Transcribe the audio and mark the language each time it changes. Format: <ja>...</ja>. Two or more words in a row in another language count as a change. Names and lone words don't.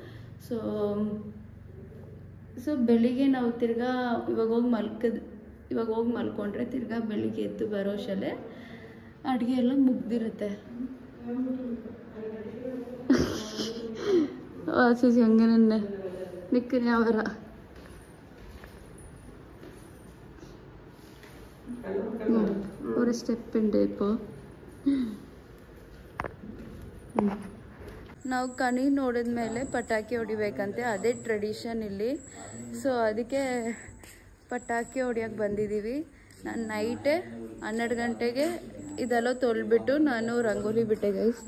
<kn>ಸೊ ಬೆಳಿಗ್ಗೆ ನಾವು ತಿರ್ಗಾ ಇವಾಗ ಹೋಗಿ ಮಲ್ಕೊಂಡ್ರೆ ತಿರ್ಗಾ ಬೆಳಿಗ್ಗೆ ಎದ್ದು ಬರೋ ಅಷ್ಟರಲ್ಲೇ ಅಡುಗೆ ಎಲ್ಲ ಮುಗ್ದಿರುತ್ತೆ. ಆಚೀಸಿ ಹಂಗೇನೆ ನಿಕ್ಕನೆ ಅವರ</kn> <ml>ഒരു സ്റ്റെപ്പ് ഉണ്ട് ഇപ്പോൾ.</ml> <kn>ನಾವು ಕಣಿ ನೋಡಿದ ಮೇಲೆ ಪಟಾಕಿ ಹೊಡಿಬೇಕಂತೆ, ಅದೇ ಟ್ರೆಡಿಷನ್ ಇಲ್ಲಿ. ಸೊ ಅದಕ್ಕೆ ಪಟಾಕಿ ಹೊಡಿಯೋಕ್ಕೆ ಬಂದಿದ್ದೀವಿ. ನಾನು ನೈಟೇ 12 ಗಂಟೆಗೆ ಇದೆಲ್ಲ ತೊಳ್ಬಿಟ್ಟು ನಾನು ರಂಗೋಲಿ ಬಿಟ್ಟೆ ಗೈಸ್.</kn>